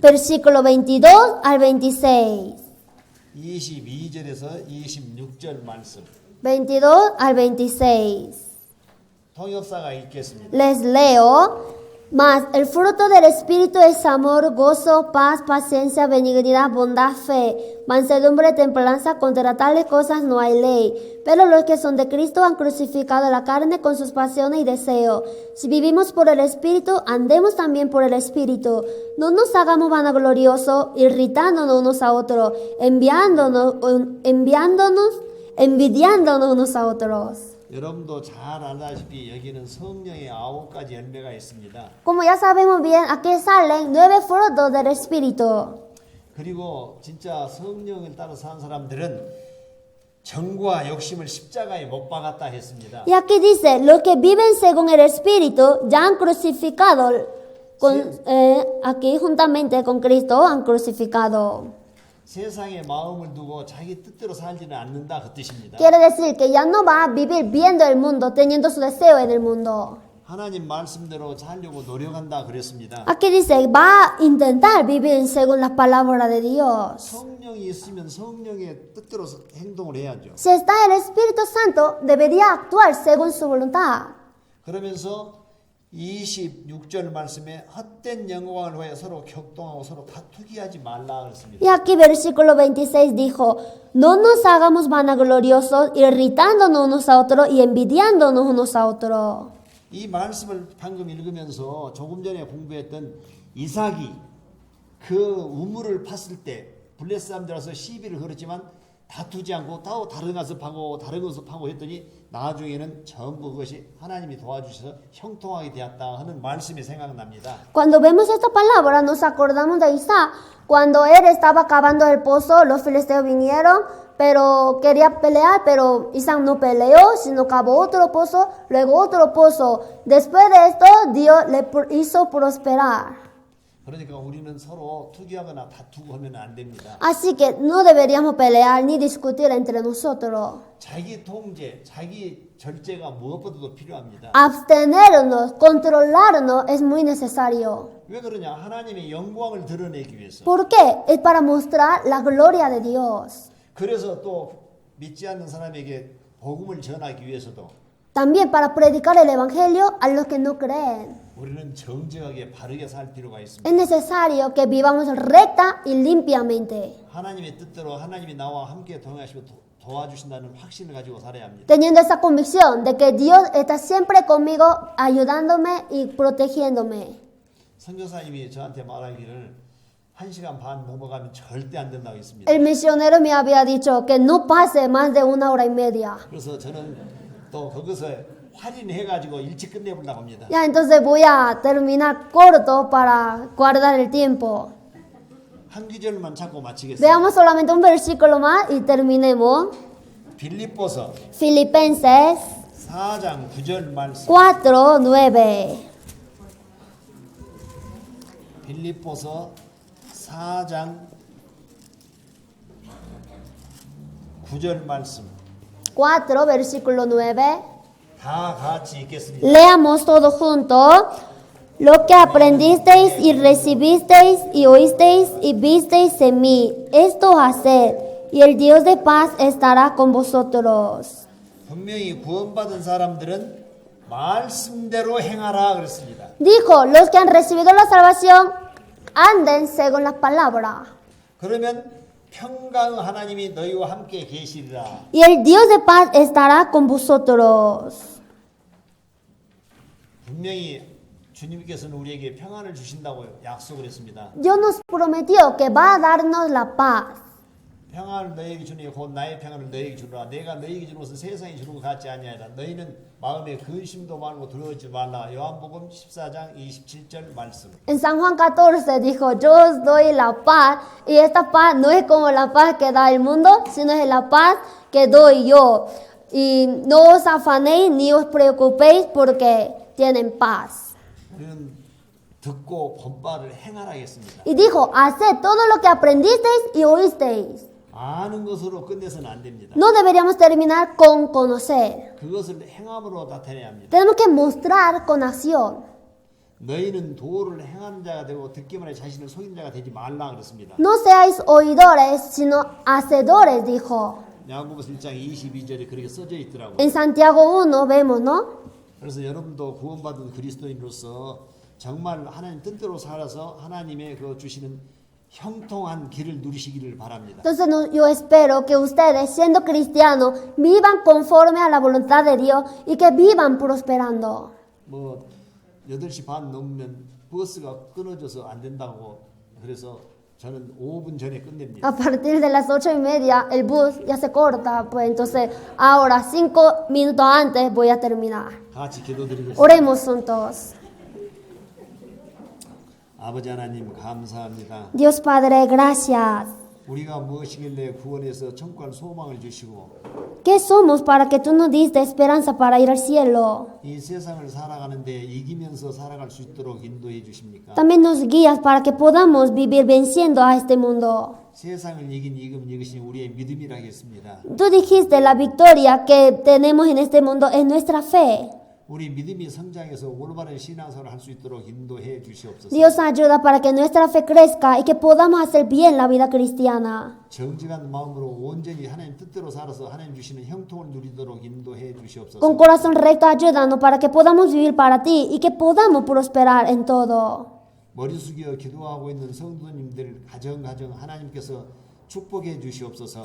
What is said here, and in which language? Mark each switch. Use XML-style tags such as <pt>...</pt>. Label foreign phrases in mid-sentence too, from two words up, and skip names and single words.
<es>Versículo 22 al 26.</es> <ko>22절에서 26절 말씀.</ko> <es>22 al 26.</es> <ko>통역사가 읽겠습니다.</ko> <es>Les leo. Mas el fruto del Espíritu es amor, gozo, paz, paciencia, benignidad, bondad, fe, mansedumbre, templanza. Contra tales cosas no hay ley. Pero los que son de Cristo han crucificado la carne con sus pasiones y deseos. Si vivimos por el Espíritu, andemos también por el Espíritu. No nos hagamos vanagloriosos, irritándonos unos a otros, envidiándonos unos a otros.</es> <ko>여러분도 잘 알다시피 여기는 성령의 9가지 열매가 있습니다.</ko> <es>Como ya sabemos bien, aquí salen 9 frutos del Espíritu.</es> <ko>그리고 진짜 성령을 따라 사는 사람들은 정과 욕심을 십자가에 못 박았다 했습니다.</ko> <es>Y aquí dice, los que viven según el Espíritu ya han crucificado, aquí juntamente con Cristo han crucificado.</es> <ko>세상의 마음을 두고 자기 뜻대로 살지는 않는다 그 뜻입니다.</ko> <es>Quiere decir que ya no va a vivir viendo el mundo, teniendo su deseo en el mundo.</es> <ko>하나님 말씀대로 살려고 노력한다 그랬습니다.</ko> <es>Aquí dice, va a intentar vivir según la palabra de Dios.</es> <ko>성령이 있으면 성령의 뜻대로 행동을 해야죠.</ko> <es>Si está el Espíritu Santo, debería actuar según su voluntad.</es> <ko>그러면서 26절 말씀에 헛된 영광을 위해 서로 격동하고 서로 다투기 하지 말라 그랬습니다.</ko> <es>Y aquí versículo 26 dijo, no nos hagamos vanagloriosos, irritándonos unos a otros y envidiándonos unos a otros.</es> <ko>이 말씀을 방금 읽으면서 조금 전에 공부했던 이삭이 그 우물을 팠을 때 블레셋 사람들 와서 시비를 걸었지만 다투지 않고 다른 것을 파고 다른 것을 파고 했더니 나중에는 전부 그것이 하나님이 도와주셔서 형통하게 되었다 하는 말씀이 생각납니다.</ko> <es>Cuando vemos esta palabra nos acordamos de Isaac. Cuando él estaba cavando el pozo, los filisteos vinieron, pero quería pelear, pero Isaac no peleó, sino cavó otro pozo, luego otro pozo. Después de esto, Dios le hizo prosperar.</es> <ko>그러니까 우리는 서로 투기하거나 다투고 하면 안 됩니다.</ko> <es>Así que no deberíamos pelear ni discutir entre nosotros.</es> <ko>자기 통제, 자기 절제가 무엇보다도 필요합니다.</ko> <es>Abstenernos, controlarnos es muy necesario.</es> <ko>왜 그러냐? 하나님의 영광을 드러내기 위해서.</ko> <es>¿Por qué? Es para mostrar la gloria de Dios.</es> <ko>그래서 또 믿지 않는 사람에게 복음을 전하기 위해서도</ko> <es>También para predicar el evangelio a los que no creen.</es> <ko>우리는 정직하게 바르게 살 필요가 있습니다.</ko> <es>Es necesario que vivamos recta y limpiamente,</es> <ko>하나님의 뜻대로 하나님이 나와 함께 동행하시고 도와주신다는 확신을 가지고 살아야 합니다.</ko> <es>teniendo esa convicción de que Dios está siempre conmigo, ayudándome y protegiéndome.</es> <ko>선교사님이 저한테 말하기를 1시간 반 넘어가면 절대 안 된다고 했습니다.</ko> <es>El misionero me había dicho que no pase más de 1 hora y media.</es> <ko>그래서 저는 또 그것을 할인해가지고 일찍 끝내보려고 합니다.</ko> <es>Ya, entonces voy a terminar corto para guardar el tiempo.</es> <ko>한 구절만 찾고 마치겠습니다.</ko> <es>Veamos solamente un versículo más y terminemos.</es> <ko>빌립보서</ko> <es>Filipenses</es> <ko>4장 9절 말씀.</ko> <es>4:9.</es> <ko>빌립보서 4장 9절 말씀.</ko> <es>4, versículo 9.</es> <ko>다 같이 읽겠습니다.</ko> <es>Leamos todos juntos. Lo que aprendisteis y recibisteis y oísteis y visteis en mí, esto haced, y el Dios de paz estará con vosotros.</es> <ko>분명히 구원받은 사람들은 말씀대로 행하라 그랬습니다.</ko> <es>Dijo, los que han recibido la salvación, anden según la palabra.</es> <ko>그러면 평강 하나님이 너희와 함께 계시리라.</ko> <es>Y el Dios de paz estará con vosotros.</es> <ko>분명히 주님께서는 우리에게 평안을 주신다고 약속을 했습니다.</ko> <es>Dios nos prometió que va a darnos la paz.</es> <ko>평안을 너희에게 주니 곧 나의 평안을 너희에게 주라. 내가 너희에게 주는 것은 세상이 주는 것 같지 아니하리라. 너희는 마음에 근심도 많고 두려워하지 말라. 요한복음 14장 27절 말씀.</ko> <es>En San Juan 14 dijo, yo os doy la paz, y esta paz no es como la paz que da el mundo, sino es la paz que doy yo. Y no os afanéis ni os preocupéis porque tienen paz.</es> <ko>우리는 듣고 본바를 행하라겠습니다.</ko> <es>Y dijo, haced todo lo que aprendisteis y oísteis.</es> <ko>아는 것으로 끝내서는 안 됩니다.</ko> <es>No deberíamos terminar con conocer.</es> <ko>그것을 행함으로 나타내야 합니다.</ko> <es>Tenemos que mostrar con acción.</es> <ko>너희는 도를 행하는 자가 되고 듣기만 해 자신을 속인 자가 되지 말라 그랬습니다.</ko> <es>No seáis oidores, sino hacedores, dijo.</es> <ko>야고보서 1장 22절에 그렇게 써져 있더라고요.</ko> <es>En Santiago 1 vemos, ¿no?</es> <ko>그래서 여러분도 구원받은 그리스도인으로서 정말 하나님 뜻대로 살아서 하나님의 그 주시는 형통한 길을 누리시기를 바랍니다.</ko> <es>Entonces yo espero que ustedes, siendo cristianos, vivan conforme a la voluntad de Dios y que vivan prosperando.</es> <ko>뭐 8시 반 넘으면 버스가 끊어져서 안 된다고 그래서 저는 5분 전에 끝냅니다.</ko> <es>A partir de las 8:30 el bus ya se corta, pues entonces ahora 5 minutos antes voy a terminar.</es> <ko>같이 기도드리겠습니다.</ko> <es>Oremos juntos.</es> <ko>아버지 하나님 감사합니다.</ko> <es>Dios Padre, gracias.</es> <ko>우리가 무엇이길래 구원해서 천국할 소망을 주시고</ko> <es>¿Qué somos para que tú nos diste esperanza para ir al cielo?</es> <ko>이 세상을 살아가는데 이기면서 살아갈 수 있도록 인도해 주십니까?</ko> <es>También nos guías para que podamos vivir venciendo a este mundo.</es> <ko>세상을 이긴 이것이 우리의 믿음이라겠습니다.</ko> <es>Tú dijiste la victoria que tenemos en este mundo es nuestra fe.</es> <ko>우리 믿음이 성장해서 올바른 신앙생활을 할 수 있도록 인도해 주시옵소서.</ko> <es>Dios ayuda para que nuestra fe crezca y que podamos hacer bien la vida cristiana.</es> <ko>정직한 마음으로 온전히 하나님 뜻대로 살아서 하나님 주시는 형통을 누리도록 인도해 주시옵소서.</ko> <es>Con corazón recto ayúdanos para que podamos vivir para ti y que podamos prosperar en todo.</es> <ko>머리 숙여 기도하고 있는 성도님들 가정 하나님께서 축복해 주시옵소서.</ko>